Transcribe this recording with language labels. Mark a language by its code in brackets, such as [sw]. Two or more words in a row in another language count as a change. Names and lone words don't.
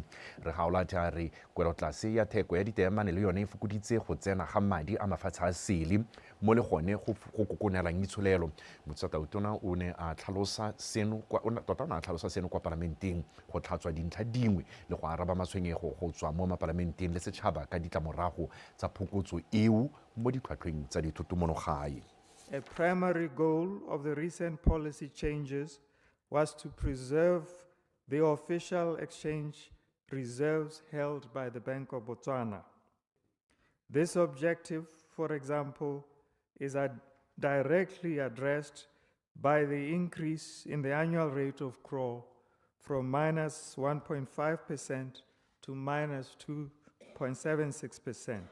[tn] Re Gaolati a re kwelotlase ya theko ya ditemane le yone e fokoditse go tsena ga madi a mafatshe a sele mo le gone go kokonelang itsholelo. Motsatautona o ne a tlhalosa seno kwa parlamenteng go tlhatswa dintlha dingwe le go araba matshwenyego go tswa mo parlamenteng le setšhaba ka ditlamorago tsa phokotso eo mo ditlhwatlhweng tsa dithoto monogae. [en] A primary goal of the recent policy changes was to preserve the official exchange reserves held by the Bank of Botswana. This objective, for example, is directly addressed by the increase in the annual rate of growth from minus 1.5% to minus 2.76%.